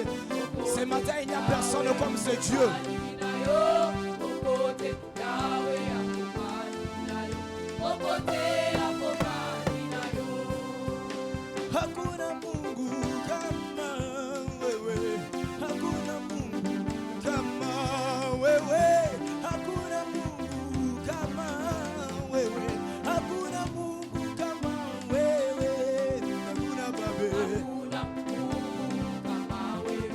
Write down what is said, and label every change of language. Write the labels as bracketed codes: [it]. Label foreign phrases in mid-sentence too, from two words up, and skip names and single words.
[fr] Ce matin, il n'y a personne comme ce Dieu. [sw] Hakuna Mungu kama wewe. Hakuna Mungu kama wewe. Hakuna Mungu kama wewe. Hakuna Mungu kama wewe. Hakuna babe. Hakuna Mungu kama wewe.